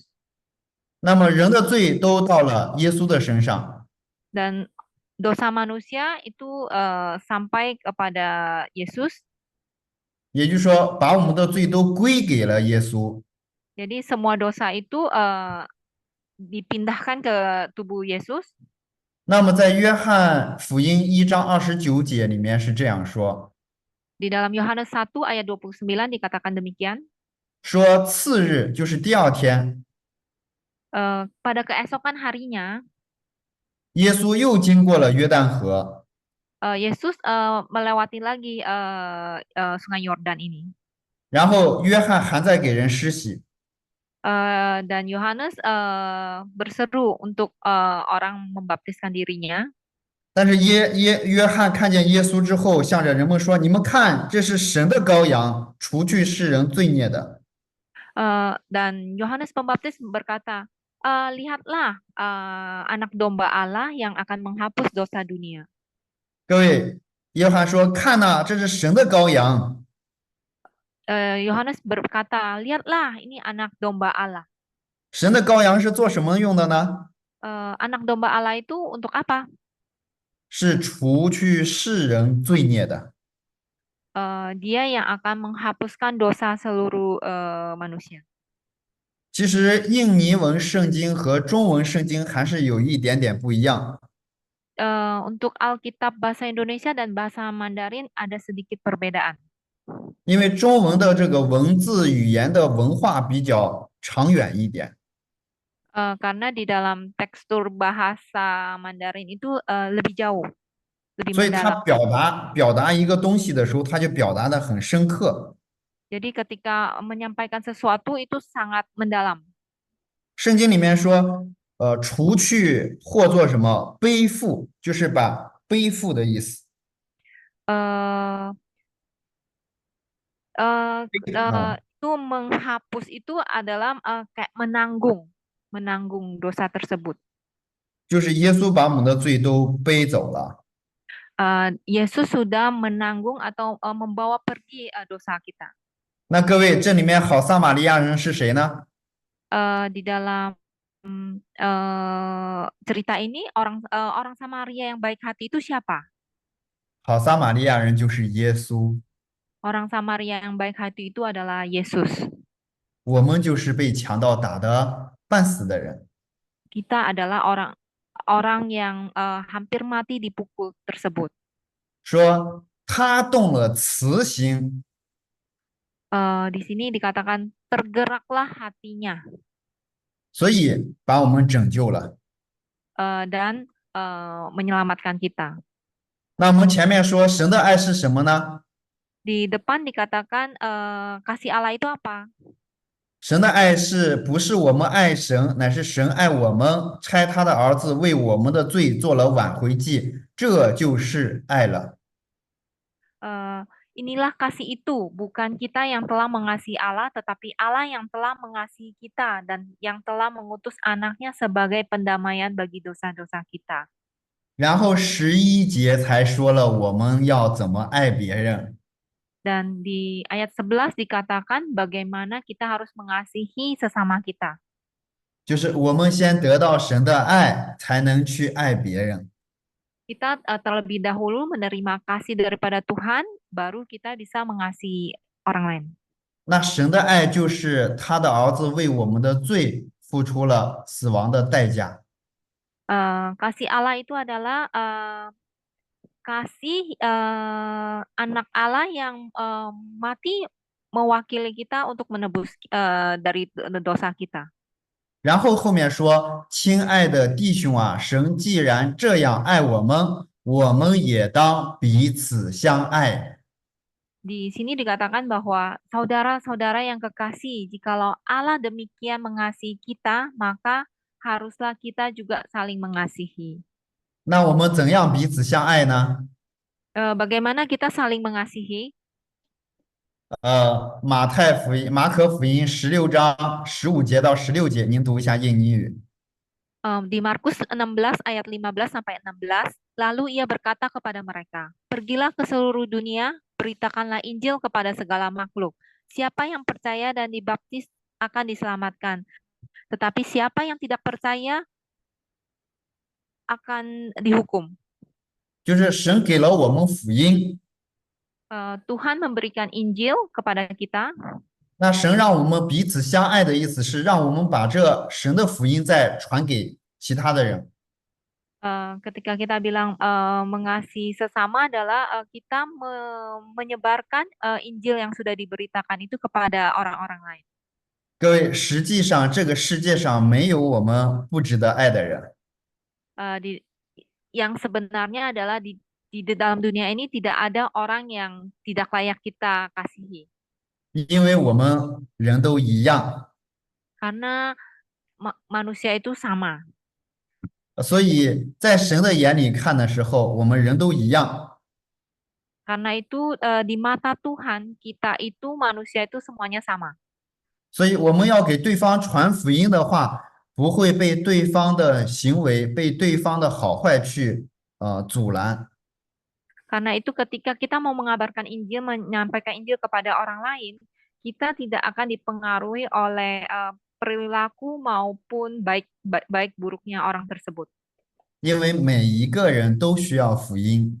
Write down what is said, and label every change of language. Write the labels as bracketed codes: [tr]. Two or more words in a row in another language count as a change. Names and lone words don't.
[zh] 那么人的罪都到了耶稣的身上， [id] Dan dosa manusia itu sampai kepada Yesus. [zh] 也就是说，把我们的罪都归给了耶稣。 [id] Jadi semua dosa itu dipindahkan ke tubuh Yesus. [zh] 那么在约翰福音1章29节里面是这样说： [id] Di dalam Yohanes 1 ayat 29 dikatakan demikian. [zh] 说次日就是第二天， [id] Pada keesokan harinya, [zh] 耶稣又经过了约旦河， [id] Yesus melewati lagi Sungai Yordan ini. [zh] 然后约翰还在给人施洗。 [id] Dan Yohanes berseru untuk orang membaptiskan dirinya. [zh] 但是约翰看见耶稣之后，向着人们说：“你们看，这是神的羔羊，除去世人罪孽的。” [id] Dan Yohanes Pembaptis berkata, lihatlah anak domba Allah yang akan menghapus dosa dunia. [zh] 各位，约翰说：“看呐，这是神的羔羊。” [id] Yohanes berkata, lihatlah ini anak domba Allah. [zh] 神的羔羊是做什么用的呢？ [id] Anak domba Allah itu untuk apa? [zh] 是除去世人罪孽的。 [id] Dia yang akan menghapuskan dosa seluruh manusia. [zh] 其实印尼文圣经和中文圣经还是有一点点不一样。 [id] Untuk Alkitab bahasa Indonesia dan bahasa Mandarin ada sedikit perbedaan. [zh] 因为中文的这个文字语言的文化比较长远一点， [id] Karena di dalam tekstur bahasa Mandarin itu lebih jauh, lebih [zh] 所以他 [id] mendalam. [zh] 表达一个东西的时候，他就表达的很深刻。 [id] Jadi ketika menyampaikan sesuatu itu sangat mendalam. [zh] 圣经里面说，除去或做什么背负，就是把背负的意思。 Eh, eh, 啊， [id] itu menghapus itu adalah kayak menanggung, menanggung dosa tersebut. [zh] 就是耶稣把我们的罪都背走了。 [id] Yesus sudah menanggung atau membawa pergi dosa kita. [zh] 那各位，这里面好撒玛利亚人是谁呢？ [id] Di dalam cerita ini orang Samaria yang baik hati itu siapa? [zh] 好撒玛利亚人就是耶稣， [id] Orang Samaria yang baik hati itu adalah Yesus. [zh] 我们就是被强盗打得半死的人。 [id] Kita adalah orang orang yang hampir mati dipukul tersebut. [zh] 说他动了慈心， [id] Di sini dikatakan tergeraklah hatinya [zh] 所以把我们拯救了。 [id] dan menyelamatkan kita. [zh] 那我们前面说神的爱是什么呢？ [id] Di depan dikatakan kasih Allah itu apa? [zh] 神的爱是不是我们爱神，乃是神爱我们，差他的儿子为我们的罪做了挽回祭，这就是爱了。 [id] Eh, inilah kasih itu, bukan kita yang telah mengasihi Allah, tetapi Allah yang telah mengasihi kita dan yang telah mengutus anaknya sebagai pendamaian bagi dosa-dosa kita. [zh] 然后11节才说了我们要怎么爱别人。 [id] Dan di ayat 11 dikatakan bagaimana kita harus mengasihi sesama kita. [zh] 就是我们先得到神的爱，才能去爱别人。 [id] Kita terlebih dahulu menerima kasih daripada Tuhan, baru kita bisa mengasihi orang lain. [zh] 那神的爱就是他的儿子为我们的罪付出了死亡的代价。 [id] Kasih Allah itu adalah kasih anak Allah yang mati mewakili kita untuk menebus dari dosa kita. [zh] 然后后面说：“亲爱的弟兄啊，神既然这样爱我们，我们也当彼此相爱。” [id] Di sini dikatakan bahwa saudara-saudara yang kekasih, jikalau Allah demikian mengasihi kita, maka haruslah kita juga saling mengasihi. [zh] 那我们怎样彼此相爱呢？ [id] Bagaimana kita saling mengasihi? [zh] 马可福音16章15节到16节，您读一下印尼语。 [id] Di Markus 16 ayat 15 sampai 16, lalu ia berkata kepada mereka, "Pergilah ke seluruh dunia, beritakanlah Injil kepada segala makhluk. Siapa yang percaya dan dibaptis akan diselamatkan, tetapi siapa yang tidak percaya akan dihukum." [zh] 就是神给了我们福音， [id] Tuhan memberikan Injil kepada kita. [zh] 那神让我们彼此相爱的意思是让我们把这神的福音再传给其他的人。 [id] Ketika kita bilang mengasihi sesama adalah kita menyebarkan Injil yang sudah diberitakan itu kepada orang-orang lain. [zh] 各位，实际上这个世界上没有我们不值得爱的人。 [id] Yang sebenarnya adalah di dalam dunia ini tidak ada orang yang tidak layak kita kasihi. [zh] 因为我们人都一样， [id] Karena manusia itu sama. [zh] 所以在神的眼里看的时候，我们人都一样。 [id] Karena itu di mata Tuhan kita itu manusia itu semuanya sama. [zh] 所以我们要给对方传福音的话，不会被对方的行为、被对方的好坏去阻拦。 [id] Karena itu ketika kita mau mengabarkan Injil, menyampaikan Injil kepada orang lain, kita tidak akan dipengaruhi oleh perilaku maupun baik buruknya orang tersebut. [zh] 因为每一个人都需要福音，